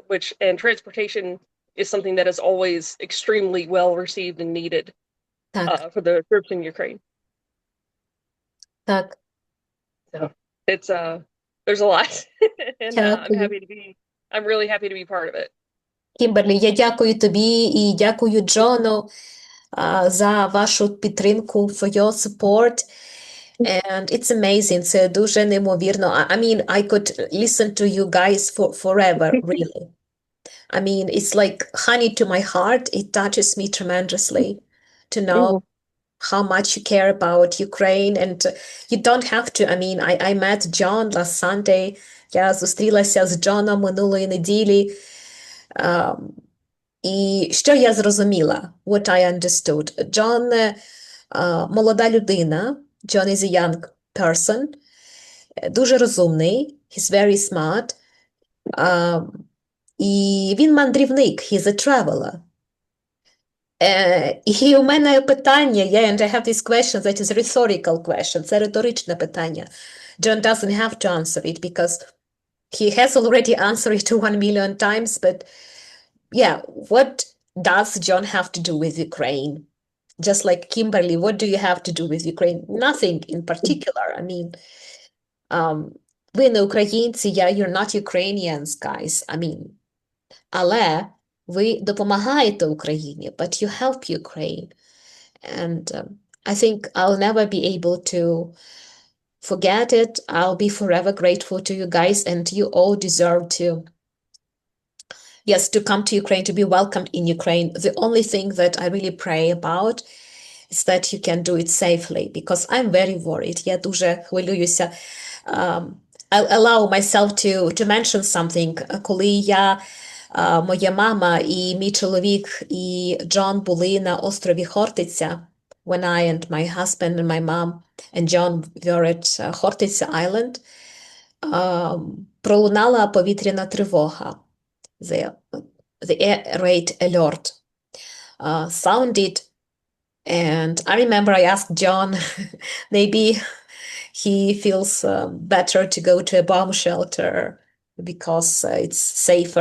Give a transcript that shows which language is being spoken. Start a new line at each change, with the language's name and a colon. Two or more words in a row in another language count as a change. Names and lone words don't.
English: And transportation is something that is always extremely well received and needed
Ukrainian: Так,
English: for the troops in Ukraine.
Ukrainian: так.
English: So it's there's a lot, and
Ukrainian: Дякую.
English: I'm really happy to be part of it.
Ukrainian: Кімберлі, я дякую тобі і дякую Джону за вашу підтримку,
English: for your support. And it's amazing.
Ukrainian: Це дуже неймовірно.
English: I mean, I could listen to you guys for forever, really. I mean, it's like honey to my heart. It touches me tremendously to know how much you care about Ukraine. And you don't have to. I mean, I met John last Sunday.
Ukrainian: Я зустрілася з Джоном минулої неділі. І що я зрозуміла?
English: What I understood.
Ukrainian: Джон молода людина.
English: John is a young person.
Ukrainian: Дуже розумний.
English: He's very smart.
Ukrainian: І він мандрівник.
English: He's a traveler.
Ukrainian: І у мене питання,
English: and I have this question that is rhetorical question.
Ukrainian: Це риторичне питання.
English: John doesn't have to answer it because he has already answered it 1 million times, but yeah, what does John have to do with Ukraine? Just like Kimberly, what do you have to do with Ukraine? Nothing in particular. I mean,
Ukrainian: ви не українці,
English: you're not Ukrainians, guys. I mean,
Ukrainian: але ви допомагаєте Україні,
English: but you help Ukraine. And I think I'll never be able to forget it. I'll be forever grateful to you guys, and you all deserve to, yes, to come to Ukraine, to be welcomed in Ukraine. The only thing that I really pray about is that you can do it safely, because I'm very worried.
Ukrainian: Я дуже хвилююся.
English: I'll allow myself to mention something.
Ukrainian: Коли моя мама і мій чоловік і Джон були на острові Хортиця,
English: when I and my husband and my mom and John were at Хортиця Island,
Ukrainian: пролунала повітряна тривога.
English: The air raid alert sounded, and I remember I asked John, maybe he feels better to go to a bomb shelter because it's safer.